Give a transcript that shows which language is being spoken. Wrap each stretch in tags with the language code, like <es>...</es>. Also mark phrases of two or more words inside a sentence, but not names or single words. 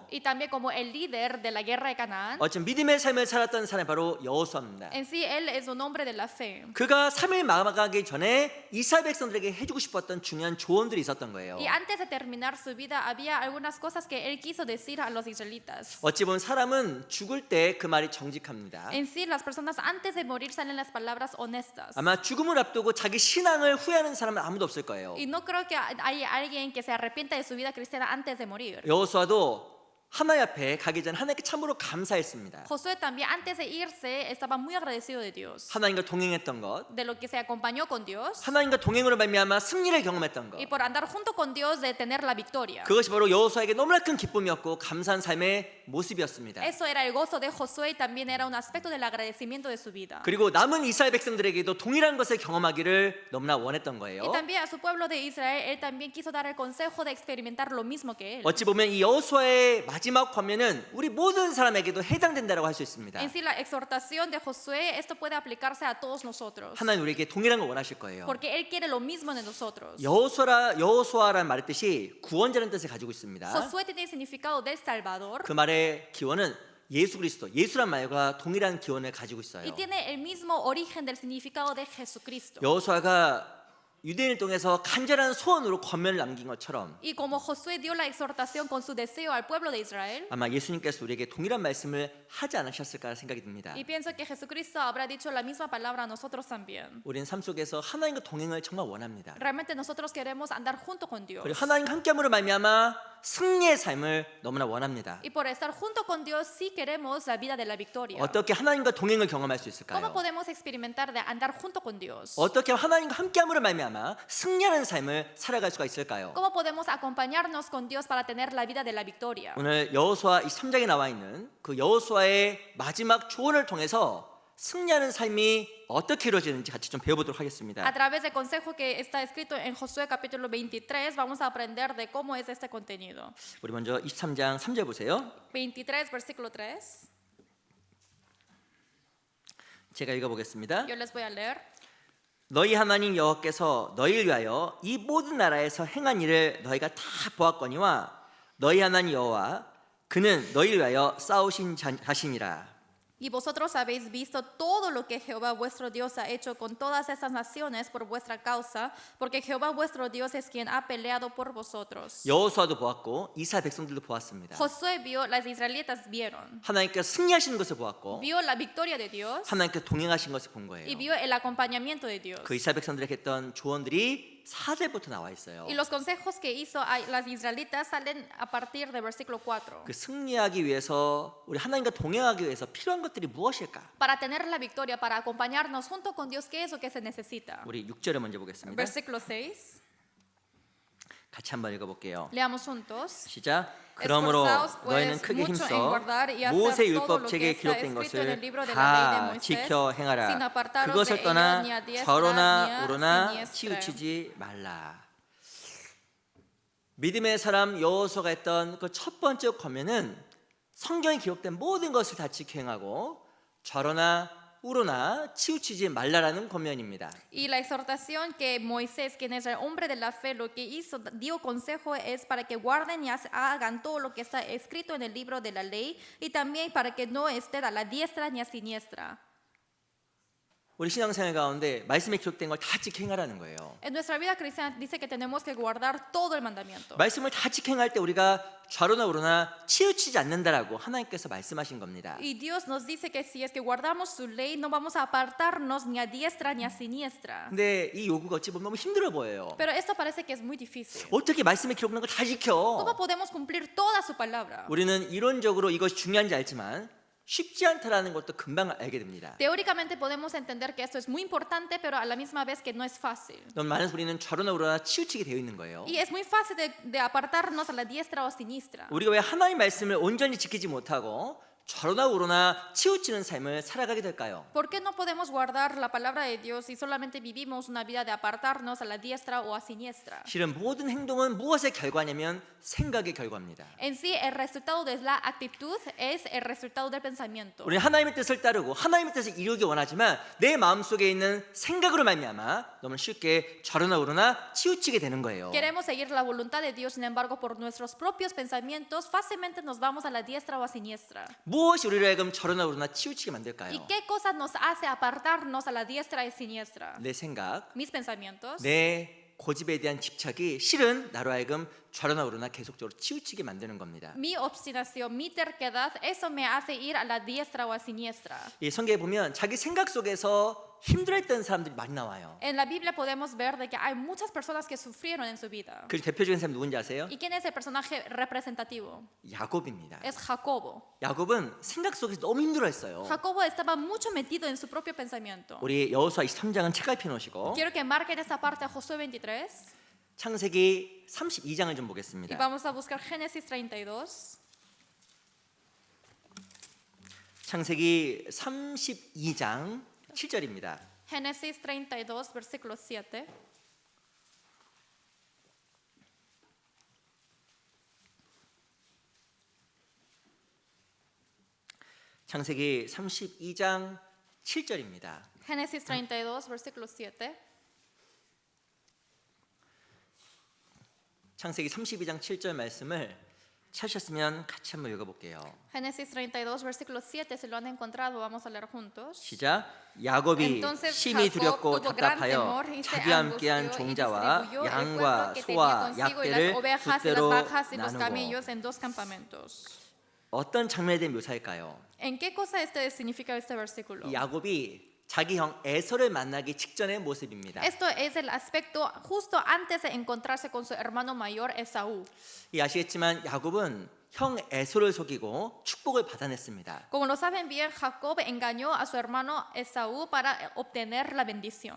<es>Y también como el líder de la guerra de Canaán.</es> <ko>어떤 믿음의 삶을 살았던 사람이 바로 여호수아입니다.</ko> <es>En sí, él es un hombre de la fe.</es> <ko>그가 3일 마감하기 전에 이스라엘 백성들에게 해주고 싶었던 중요한 조언들이 있었던 거예요.</ko> <es>Y antes de terminar su vida, había algunas cosas que él quiso decir a los israelitas.</es> <ko>어찌 보면 사람은 죽을 때 그 말이 정직합니다.</ko> <es>En sí, las personas antes de morir salen las palabras honestas.</es> <ko>아마 죽음을 앞두고 자기 신앙을 후회하는 사람은 아무도 없을 거예요.</ko> <es>Y no creo que haya alguien que se arrepienta de su vida cristiana antes de morir.</es> <ko>여호수아도 하나님 앞에 가기 전 하나님께 참으로 감사했습니다.</ko> <es>Josué también antes de irse estaba muy agradecido de Dios,</es> <ko>하나님과 동행했던 것,</ko> <es>de lo que se acompañó con Dios</es> <ko>하나님과 동행으로 말미암아 승리를 경험했던 것,</ko> <es>y por andar junto con Dios de tener la victoria.</es> <ko>그것이 바로 여호수아에게 너무나 큰 기쁨이었고 감사한 삶의 모습이었습니다.</ko> <es>Eso era el gozo de Josué y también era un aspecto del agradecimiento de su vida.</es> <ko>그리고 남은 이스라엘 백성들에게도 동일한 것을 경험하기를 너무나 원했던 거예요.</ko> <es>Y también a su pueblo de Israel, él también quiso dar el consejo de experimentar lo mismo que él.</es> <ko>어찌 보면 이 여호수아의 마지막 권면은 우리 모든 사람에게도 해당된다라고 할 수 있습니다.</ko> <es>En sí, la exhortación de Josué, esto puede aplicarse a todos nosotros.</es> <ko>하나님 우리에게 동일한 걸 원하실 거예요.</ko> <es>Porque él quiere lo mismo de nosotros.</es> <ko>여호수아라는 말의 뜻이 구원자라는 뜻을 가지고 있습니다.</ko> <es>Josué tiene el significado del Salvador</es> <ko>그 말의 기원은 예수 그리스도, 예수란 말과 동일한 기원을 가지고 있어요.</ko> <es>y tiene el mismo origen del significado de Jesucristo.</es> <ko>여호수아가 유대인을 통해서 간절한 소원으로 권면을 남긴 것처럼</ko> <es>Y como Josué dio la exhortación con su deseo al pueblo de Israel,</es> <ko>아마 예수님께서 우리에게 동일한 말씀을 하지 않으셨을까 생각이 듭니다.</ko> <es>y pienso que Jesucristo habrá dicho la misma palabra a nosotros también.</es> <ko>우리는 삶 속에서 하나님과 동행을 정말 원합니다.</ko> <es>Realmente nosotros queremos andar junto con Dios.</es> <ko>그리고 하나님과 함께함으로 말미암아 승리의 삶을 너무나 원합니다.</ko> <es>Y por estar junto con Dios sí queremos la vida de la victoria.</es> <ko>어떻게 하나님과 동행을 경험할 수</ko> <es>¿Cómo</es> <ko>있을까요?</ko> <es>podemos experimentar de andar junto con Dios?</es> <ko>어떻게 하나님과 함께함으로 말미암아 승리하는 삶을 살아갈 수가 있을까요?</ko> <es>¿Cómo podemos acompañarnos con Dios para tener la vida de la victoria?</es> <ko>오늘 여호수아 23장에 나와 있는 그 여호수아의 마지막 조언을 통해서 승리하는 삶이 어떻게 이루어지는지 같이 좀 배워보도록</ko> <es>A</es> <ko>하겠습니다.</ko> <es>través del consejo que está escrito en Josué capítulo 23, vamos a aprender de cómo es este contenido.</es> <ko>우리 먼저 23장 3절 보세요.</ko> <es>23, versículo 3.</es> <ko>제가 읽어보겠습니다.</ko> <es>Yo les voy a leer.</es> <ko>너희 하나님 여호와께서 너희를 위하여 이 모든 나라에서 행한 일을 너희가 다 보았거니와 너희 하나님 여호와 그는 너희를 위하여 싸우신 자신이라.</ko> <es>Y vosotros habéis visto todo lo que Jehová vuestro Dios ha hecho con todas estas naciones por vuestra causa, porque Jehová vuestro Dios es quien ha peleado por vosotros.</es> <ko>여호수아도 보았고 이스라엘 백성들도 보았습니다.</ko> <es>Josué vio, las israelitas vieron,</es> <ko>하나님께서 승리하시는 것을 보았고</ko> <es>vio la victoria de Dios</es> <ko>하나님께서 동행하신 것을 본</ko> <es>y</es> <ko>거예요.</ko> <es>vio el acompañamiento de Dios.</es> <ko>그 이스라엘 백성들에게 했던 조언들이 4절부터 나와 있어요.</ko> <es>Y los consejos que hizo a las israelitas salen a partir del versículo 4.</es> <ko>그 승리하기 위해서 우리 하나님과 동행하기 위해서 필요한 것들이 무엇일까?</ko> <es>Para tener la victoria, para acompañarnos junto con Dios, ¿qué es lo que se necesita?</es> <ko>우리 6절을 먼저 보겠습니다.</ko> <es>Versículo 6.</es> <ko>같이 한번 읽어볼게요.</ko> <es>Leamos juntos.</es> <ko>시작. 그러므로</ko> <es>Esforzaos,</es> <ko>너희는</ko> <es>pues,</es> <ko>크게</ko> <es>mucho en</es> <ko>힘써</ko> <es>guardar y hacer</es> <ko>모세</ko> <es>todo lo que</es> <ko>율법책에</ko> <es>está</es> <ko>기록된</ko> <es>escrito en el</es> <ko>것을</ko> <es>libro de la ley de</es> <ko>다</ko> <es>Moisés,</es> <ko>지켜</ko> <es>sin</es> <ko>행하라.</ko> <es>apartaros</es> <ko>그것을</ko> <es>de</es> <ko>떠나</ko> <es>ello ni a diestra ni</es> <ko>좌로나</ko> <es>a</es> <ko>우로나</ko> <es>siniestra.</es> <ko>치우치지 말라. 믿음의 사람 여호수아가 했던 그 첫 번째 권면은 성경에 기록된 모든 것을 다 지켜 행하고 좌로나 우로나 치우치지 말라라는 권면입니다.</ko> <es>Y la exhortación que Moisés, quien es el hombre de la fe, lo que hizo, dio consejo es para que guarden y hagan todo lo que está escrito en el libro de la ley y también para que no estén a la diestra ni a siniestra.</es> <ko>우리 신앙생활 가운데 말씀에 기록된 걸 다 지켜 행하라는 거예요.</ko> <es>En nuestra vida cristiana dice que tenemos que guardar todo el mandamiento.</es> <ko>말씀을 다 지켜 행할 때 우리가 좌로나 우로나 치우치지 않는다라고 하나님께서 말씀하신 겁니다.</ko> <es>Y Dios nos dice que si es que guardamos su ley, no vamos a apartarnos ni a diestra ni a siniestra.</es> <ko>근데 이 요구가 어찌 보면 너무 힘들어 보여요.</ko> <es>Pero esto parece que es muy difícil.</es> <ko>어떻게 말씀에 기록된 걸 다</ko> <es>¿Cómo</es> <ko>지켜?</ko> <es>podemos cumplir toda su palabra?</es> <ko>우리는 이론적으로 이것이 중요한지 알지만 쉽지 않다라는 것도 금방 알게 됩니다.</ko> <es>Teóricamente podemos entender que esto es muy importante, pero a la misma vez que no es fácil.</es> <ko>너무 많은 우리는 좌로나 우로나 치우치게 되어 있는 거예요.</ko> <es>Y es muy fácil de apartarnos a la diestra o siniestra.</es> <ko>우리가 왜 하나님 말씀을 온전히 지키지 못하고 좌로나 우로나 치우치는 삶을 살아가게 될까요?</ko> <es>¿Por qué no podemos guardar la palabra de Dios y solamente vivimos una vida de apartarnos a la diestra o a siniestra?</es> <ko>실은 모든 행동은 무엇의 결과냐면 생각의 결과입니다.</ko> <es>En sí, el resultado de la actitud es el resultado del pensamiento.</es> <ko>우리는 하나님의 뜻을 따르고 하나님의 뜻을 이루기 원하지만 내 마음속에 있는 생각으로 말미암아 너무 쉽게 좌로나 우로나 치우치게 되는 거예요.</ko> <es>Queremos seguir la voluntad de Dios, sin embargo, por nuestros propios pensamientos, fácilmente nos vamos a la diestra o a siniestra.</es> <ko>무엇이 우리를 하여금 좌로나 우로나 치우치게 만들까요?</ko> <es>¿Y qué cosa nos hace apartarnos a la diestra y siniestra?</es> <ko>내 생각,</ko> <es>Mis pensamientos,</es> <ko>내 고집에 대한 집착이 실은 나로 하여금 좌로나 우로나 계속적으로 치우치게 만드는 겁니다.</ko> <es>mi obstinación, mi terquedad, eso me hace ir a la diestra o a siniestra.</es> <ko>이 성경에 보면 자기 생각 속에서 힘들어했던 사람들이 많이 나와요.</ko> <es>En la Biblia podemos ver de que hay muchas personas que sufrieron en su vida.</es> <ko>그 대표적인 사람 누군지 아세요?</ko> <es>¿Y quién es el personaje representativo?</es> <ko>야곱입니다.</ko> <es>Es Jacobo.</es> <ko>야곱은 생각 속에서 너무 힘들어했어요.</ko> <es>Jacobo estaba mucho metido en su propio pensamiento.</es> <ko>우리 여호수아 23장은 책갈 펴놓으시고</ko> <es>Quiero que marquen esta parte a Josué 23</es> <ko>창세기 32장을 좀</ko> <es>y</es> <ko>보겠습니다.</ko> <es>vamos a buscar Génesis 32.</es> <ko>창세기 32장 7절입니다.</ko> <es>Génesis 32, versículo 7.</es> <ko>창세기 32장 7절입니다.</ko> <es>Génesis 32, versículo 7.</es> <ko>창세기 32장 7절 말씀을 찾으셨으면 같이 한번 읽어볼게요.</ko> <es>Génesis 32, versículo 7. Si lo han encontrado, vamos a leer juntos.</es> <ko>시작. 야곱이</ko> <es>Entonces</es> <ko>심히</ko> <es>Jacob</es> <ko>두렵고</ko> <es>tuvo gran</es> <ko>답답하여</ko> <es>temor y se</es> <ko>자기와 함께한</ko> <es>angustió y</es> <ko>종자와</ko> <es>distribuyó el</es> <ko>양과</ko> <es>pueblo que</es> <ko>소와</ko> <es>tenía consigo y</es> <ko>약대를</ko> <es>las ovejas y las</es> <ko>두</ko> <es>vacas y</es> <ko>때로</ko> <es>los</es> <ko>나누고.</ko> <es>camellos en dos campamentos.</es> <ko>어떤 장면에 대한 묘사일까요?</ko> <es>¿En qué cosa significa este versículo?</es> <ko>이 야곱이 자기 형 에서를 만나기 직전의 모습입니다.</ko> <es>Esto es el aspecto justo antes de encontrarse con su hermano mayor Esaú.</es> <ko>이 아시겠지만 야곱은 형 에서를 속이고 축복을 받아냈습니다.</ko> <es>Como lo saben bien, Jacob engañó a su hermano Esaú para obtener la bendición.</es>